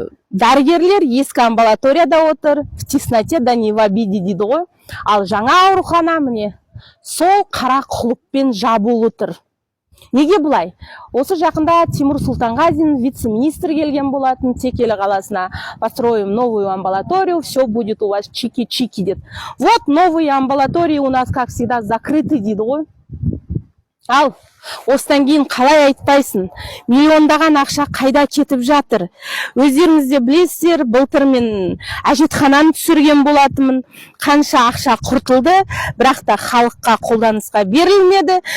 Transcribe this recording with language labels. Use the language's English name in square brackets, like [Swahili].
[Kazakh] Дәрігерлер ескі амбулаторияда отыр, [Russian] в тесноте да не в обиде [Kazakh] дейді ғой. Ал жаңа аурухана міне сол қара құлыппен жабулы тұр. Неге бұлай? Осы жақында Тимур Султанғазин вице-министр келген болатын Текелі қаласына. [Russian] Построим новую амбулаторию, все будет у вас чики-чики дед. Вот новые амбулатории у нас, как всегда, закрыты [Kazakh] дейді ғой. Ал, осыдан кейін қалай айтпайсың? Миллиондаған ақша қайда кетіп жатыр? Өздеріңіз де білесіздер, былтыр мен әжетхананы түсірген болатынмын. Қанша ақша құртылды, бірақ та халыққа қолданысқа берілмеді.